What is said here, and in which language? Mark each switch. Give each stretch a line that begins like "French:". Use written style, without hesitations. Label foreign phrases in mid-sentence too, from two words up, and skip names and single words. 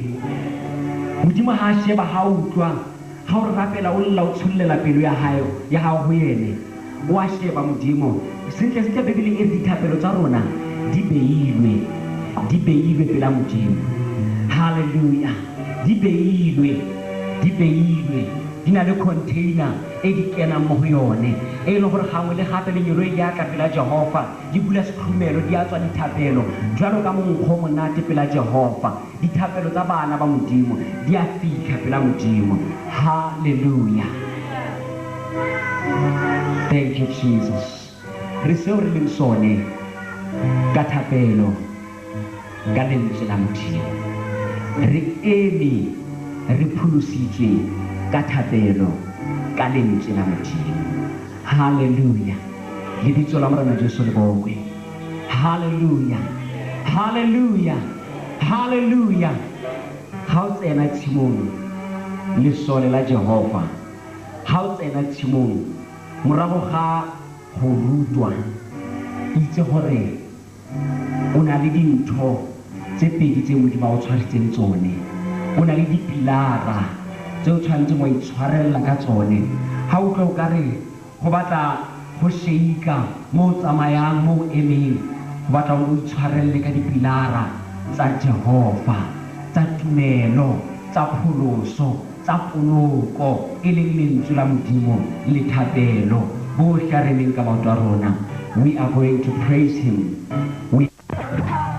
Southern Sotho: Modimo ha a sheba ha utlwa ha o rapela o lla o tshollela pelo ya hao ho yene o a sheba modimo sentle Bebele e dithapelo tsa rona di beilwe pela modimo. Hallelujah. Di beilwe di na le container e di kena mo go yone e le gore gangwe le gape le nyolo ya ka pela Jehova di bula sekhurumelo di a tswa dithapelo jwalo ka monkgo monate pela Jehova dithapelo tsa bana ba modimo di a fitlha pela modimo.
English: Hallelujah. Thank you Jesus.
Southern Sotho: Re seo re leng sone ka thapelo ka lentswe la modimo re eme re pholositswe ka thapelo ka lentswe la modimo. Hallelujah. Lebitso la Morena Jesu le bokwe. Hallelujah. Hallelujah. Hallelujah. Ha o tsena tshimong lesole la Jehova ha o tsena tshimong morago ga go rutwa itse gore o na le dintho tse pedi tse modimo a o tshwaretseng tsone o na le dipilara tse o tshwanetseng wa itshwarella ka tsone ha o tlo o ka re go batla go sheika mo o tsamayang mo o emeng go batla o itshwarelle ka dipilara tsa Jehova tsa tumelo tsa pholoso tsa poloko e leng lentswe la modimo le thapelo bohle re leng ka maoto a rona.
English: We are going to praise him.